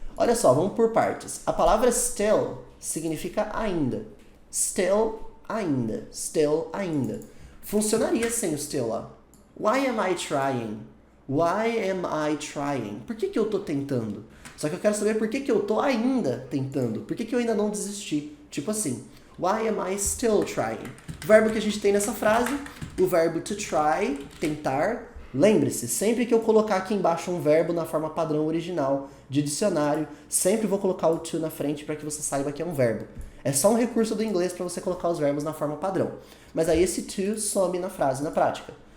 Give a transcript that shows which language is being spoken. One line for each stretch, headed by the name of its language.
Portuguese: Olha só, vamos por partes. A palavra still significa ainda. Still, ainda. Still, ainda. Funcionaria sem o still lá.
English: Why am I trying? Why am I trying?
Portuguese: Por que eu tô tentando? Só que eu quero saber por que eu tô ainda tentando. Por que eu ainda não desisti? Tipo assim,
English: why am I still trying?
Portuguese: O verbo que a gente tem nessa frase, o verbo to try, tentar. Lembre-se, sempre que eu colocar aqui embaixo um verbo na forma padrão original de dicionário, sempre vou colocar o to na frente para que você saiba que é um verbo. É só um recurso do inglês para você colocar os verbos na forma padrão. Mas aí esse to some na frase, na prática.